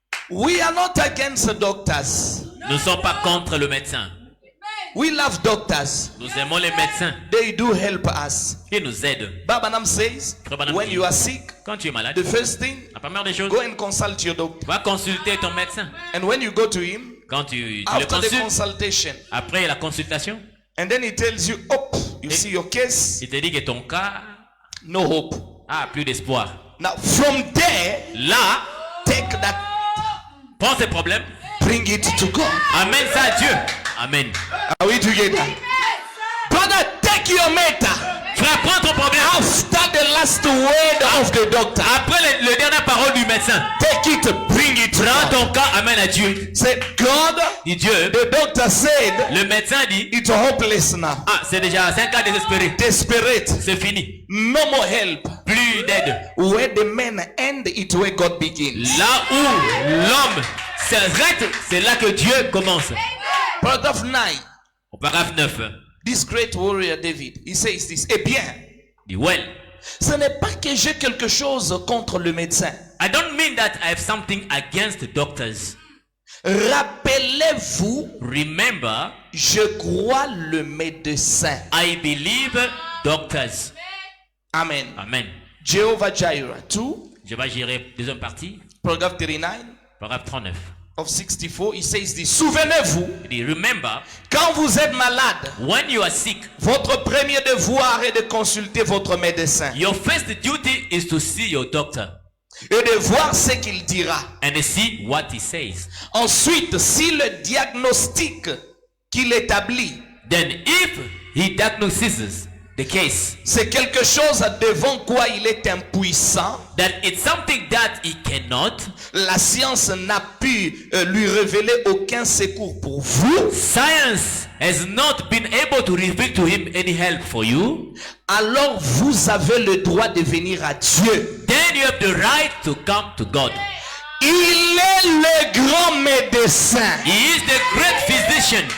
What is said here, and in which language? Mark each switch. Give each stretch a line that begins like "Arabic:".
English: We are not against the doctors.
French: Nous ne sommes pas contre le médecin.
English: We love doctors.
French: Nous aimons les médecins.
English: They do help us.
French: Ils nous aident.
English: Babanam says,
French: Babanam
English: when
French: dit,
English: you are sick,
French: Quand tu es malade,
English: the first thing,
French: la première des choses,
English: go and consult your doctor.
French: va consulter ton médecin.
English: And when you go to him,
French: Quand tu le
English: after the
French: consultes,
English: consultation,
French: après la consultation,
English: and then he tells you, oh, you see your case,
French: il te dit que ton cas
English: no hope.
French: a plus d'espoir.
English: Now from there,
French: Là,
English: take that,
French: prends ces problèmes,
English: bring it to God.
French: amène ça à Dieu. Amen.
English: Are we together? Brother, take your matter
French: Frère, prends ton problème.
English: after the last word of the doctor.
French: Après le dernière parole du médecin,
English: Take it, bring it to
French: prends
English: God.
French: ton cas, amène à Dieu.
English: Say, God,
French: Dis Dieu,
English: the doctor said,
French: le médecin dit,
English: it's hopeless now.
French: ah, c'est un cas désespéré.
English: Desperate.
French: C'est fini.
English: No more help.
French: Plus d'aide.
English: Where the men end, it where God begins.
French: Là où l'homme s'arrête, c'est là que Dieu commence.
English: Paragraph 9.
French: Au paragraphe 9,
English: This great warrior David, he says this.
French: Eh bien, dit,
English: well,
French: ce n'est pas que j'ai quelque chose contre le médecin.
English: I don't mean that I have something against doctors.
French: Rappelez-vous,
English: Remember,
French: je crois le médecin.
English: I believe doctors. Amen. Amen. Jehovah Jireh 2,
French: Je vais gérer deuxième partie,
English: paragraph 39
French: paragraphe 39.
English: of 64, he says this.
French: Souvenez-vous, Il dit,
English: remember,
French: quand vous êtes malade,
English: when you are sick,
French: votre premier devoir est de consulter votre médecin
English: your first duty is to see your doctor
French: et de voir ce qu'il dira.
English: and see what he says.
French: Ensuite, si le diagnostic qu'il établit,
English: Then if he diagnoses the case
French: c'est quelque chose devant quoi il est impuissant,
English: that it's something that he cannot,
French: la science n'a pu lui révéler aucun secours pour vous,
English: science has not been able to reveal to him any help for you,
French: alors vous avez le droit de venir à Dieu.
English: then you have the right to come to God.
French: Il est le grand médecin.
English: He is the great physician.